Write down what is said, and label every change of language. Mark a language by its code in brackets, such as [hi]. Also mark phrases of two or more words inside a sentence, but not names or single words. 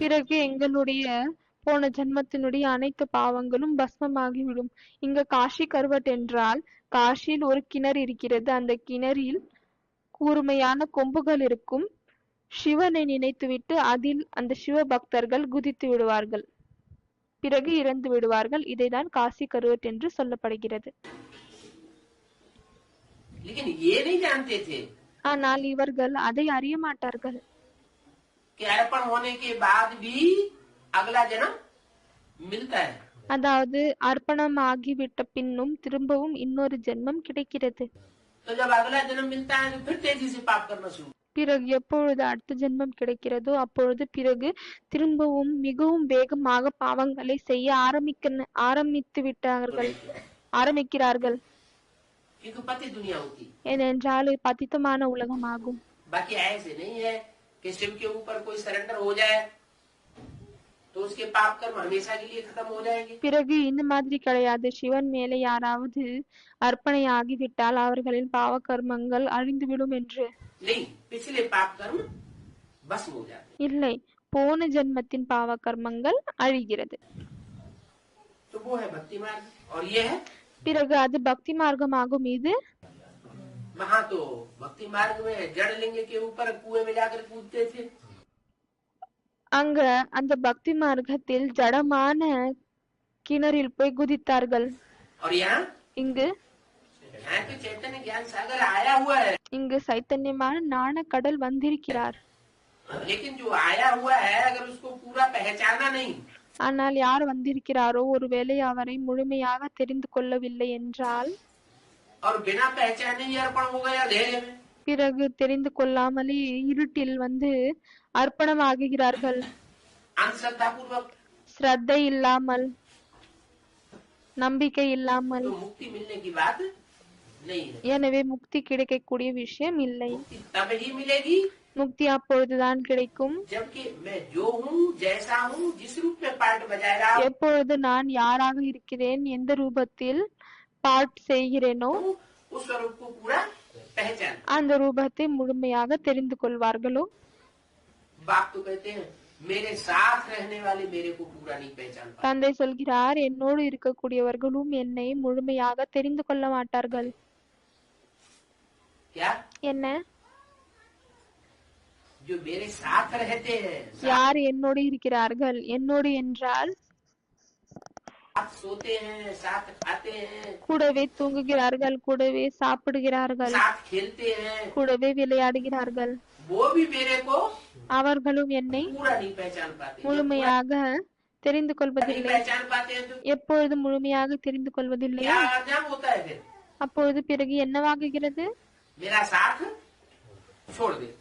[ta] பிறகு எங்களுடைய போன ஜென்மத்தினுடைய அனைத்து பாவங்களும் பஸ்மமாகிவிடும். இங்க காசி கர்வட் என்றால் காசியில் ஒரு கிணறு இருக்கிறது. அந்த கிணறில் கூர்மையான கொம்புகள் இருக்கும். சிவனை நினைத்துவிட்டு அதில் அந்த சிவ பக்தர்கள் குதித்து விடுவார்கள், பிறகு இறந்து விடுவார்கள். இதைதான் காசி கர்வட் என்று சொல்லப்படுகிறது. [hi] लेकिन ये नहीं जानते थे [ta] ஆனால் இவர்கள் அதை அறிய மாட்டார்கள். [hi] कि अर्पण होने के बाद भी अगला जन्म मिलता है। [ta] அதாவது அர்ப்பணம் ஆகிவிட்ட பின்னும் திரும்பவும் இன்னொரு ஜென்மம் கிடைக்கிறது. [hi] तो जब अगला जन्म मिलता है तो फिर तेजी से पाप करना शुरू। [ta] பிறகு எப்பொழுது அடுத்த ஜென்மம் கிடைக்கிறதோ அப்பொழுது பிறகு திரும்பவும் மிகவும் வேகமாக பாவங்களை செய்ய ஆரம்பிக்கிறார்கள். [hi] क्योंकि पति दुनिया होती, [ta] ஏனென்றால் பதித்தமான உலகமாகும். [hi] बाकी ऐसे नहीं है कि शिव के ऊपर कोई सरेंडर हो जाए तो उसके पाप कर्म हमेशा के लिए खत्म हो जाएंगे। [ta] பிறகு இந்த மாதிரி கிடையாது. சிவன் மேலே யாராவது அர்ப்பணை ஆகிவிட்டால் அவர்களின் பாவ கர்மங்கள் அழிந்துவிடும் என்று. [hi] नहीं, पिछले पाप कर्म भस्म हो जाते। [ta] இல்லை, போன ஜென்மத்தின் பாவ கர்மங்கள் அழிகிறது. [hi] तो वो है भक्ति मार्ग और ये है। [ta] பிறகு அது பக்தி மார்க்கமாகும். இது [hi] वहाँ तो भक्ति मार्ग में जड़ लिंग के ऊपर कुएं में जाकर कूदते थे। [ta] அங்க அந்த பக்தி மார்க்கத்தில் ஜடமான கிணறில் போய் குதித்தார்கள். [hi] और यहाँ [ta] இங்கு [hi] तो चैतन्य ज्ञान सागर आया हुआ है। [ta] இங்கு சைத்தன்யமான ஞான கடல் வந்திருக்கிறார். [hi] लेकिन जो आया हुआ है अगर उसको पूरा पहचाना नहीं, [ta] ஆனால் யார் வந்திருக்கிறாரோ ஒருவேளை அவரை முழுமையாக தெரிந்து கொள்ளவில்லை என்றால், [hi] और बिना पहचाने ही अर्पण हो गया अंधेरे में, [ta] பிறகு தெரிந்து கொள்ளாமலே இருட்டில் வந்து அர்ப்பணம் ஆகுகிறார்கள். [hi] अंधश्रद्धा पूर्वक, [ta] ஸ்ரத்தை இல்லாமல், நம்பிக்கை இல்லாமல். [hi] तो मुक्ति मिलने की बात नहीं है। [ta] எனவே முக்தி கிடைக்கக்கூடிய விஷயம் இல்லை. [hi] मुक्ति तब ही मिलेगी [ta] முக்தி அப்பொழுதுதான் கிடைக்கும் [hi] जबकि मैं जो हूँ, जैसा हूँ, जिस रूप में पार्ट बजा रहा हूँ, [ta] எப்பொழுது நான் யாராக இருக்கிறேன், எந்த ரூபத்தில் பாட் செய்கிறேனோ [hi] उस स्वरूप को पूरा पहचान। [ta] அந்த ரூபத்தை முழுமையாக தெரிந்து கொள்வார்களோ. [hi] बाप तो कहते हैं मेरे साथ रहने वाले मेरे को पूरा नहीं पहचान पाते। [ta] தந்தை சொல்கிறார், என்னோடு இருக்கக்கூடியவர்களும் என்னை முழுமையாக தெரிந்து கொள்ள மாட்டார்கள். [hi] क्या? [ta] என்ன? [hi] जो मेरे साथ रहते हैं, [ta] யார் என்னோடு இருக்கிறார்கள்? என்னோடு என்றால் [hi] साथ सोते हैं, साथ खाते हैं, [ta] கூடவே தூங்குகிறார்கள், கூடவே சாப்பிடுகிறார்கள், [hi] साथ खेलते हैं, [ta] கூடவே விளையாடுகிறார்கள். [hi] वो भी मेरे को [ta] அவர்களும் என்னை [hi] पूरा नहीं पहचान पाते। [ta] முழுமையாக தெரிந்து [hi] नहीं [ta] கொள்வதில்லை. [hi] पहचान पाते हैं तो [ta] எப்பொழுது முழுமையாக தெரிந்து கொள்வதில்லை [hi] क्या अंजाम होता है? फिर [ta] அப்பொழுது பிறகு என்னவாகுகிறது? [hi] मेरा साथ छोड़ देते हैं।